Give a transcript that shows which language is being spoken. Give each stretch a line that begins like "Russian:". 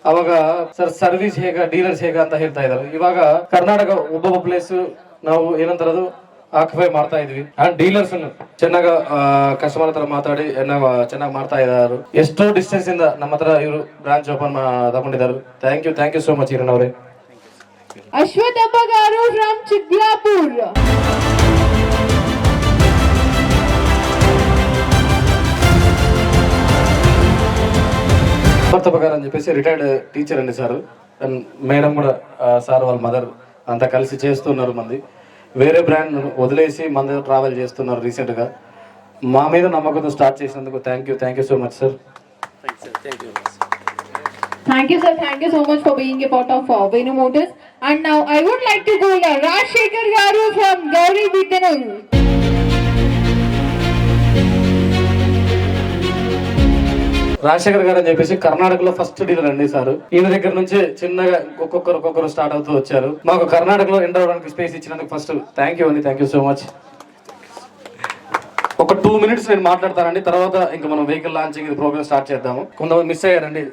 Kannada: ಅವಾಗ sir service ಹೇಗ, dealers ಹೇಗ ಅಂತ ಹೇಳ್ತಾ ಇದ್ದಾರೆ. ಇವಾಗ ಕರ್ನಾಟಕ ಒಬ್ಬೊಬ್ಬ ಪ್ಲೇಸ್ ನಾವು ಏನಂತಾರದು ಆಕ್ಯುಪೈ ಮಾಡ್ತಾ ಇದ್ವಿ. ಅಂಡ್ ಡೀಲರ್ಸ್ ಚೆನ್ನಾಗ ಕಸ್ಟಮರ್ ಹತ್ರ ಮಾತಾಡಿ ಚೆನ್ನಾಗಿ ಮಾಡ್ತಾ ಇದ್ದಾರೆ. ಎಷ್ಟೋ ಡಿಸ್ಟೆನ್ಸ್ ಇಂದ ನಮ್ಮ ಹತ್ರ ಇವರು ಬ್ರಾಂಚ್ ಓಪನ್ ತಗೊಂಡಿದ್ದಾರೆ.
English: Thank you so much Eeran ಅವರೇ. Ashwathappa garu from Chidlapur.
Telugu: అశ్వథప్ప గారు అని చెప్పేసి రిటైర్డ్ టీచర్ అండి సార్. అండ్ మేడం కూడా సార్ వాళ్ళ మదర్ అంతా కలిసి చేస్తున్నారు. మంది వేరే బ్రాండ్ వదిలేసి మన దగ్గర ట్రావెల్ చేస్తున్నారు రీసెంట్ గా. మా మీద నమ్మకంతో స్టార్ట్ చేసినందుకు thank you so much sir.
English: Thank you sir, thank you so much for being a part of Venu Motors. And now I would like to call Rajshekhar garu from Gauri Biddanur.
Telugu: Rajasekhar గారు అని చెప్పేసి కర్ణాటకలో first dealer అండి sir. ఈయన దగ్గర నుంచి చిన్నగా ఒక్కొక్కరు స్టార్ట్ అవుతూ వచ్చారు. మాకు కర్ణాటకలో ఎంటర్ అవడానికి స్పేస్ ఇచ్చినందుకు first thank you so much. ఒక 2 minutes నేను మాట్లాడతానండి. తర్వాత ఇంకా మనం వెహికల్ లాంచింగ్ ప్రోగ్రామ్ స్టార్ట్ చేద్దాము. కొంతమంది మిస్ అయ్యారండి.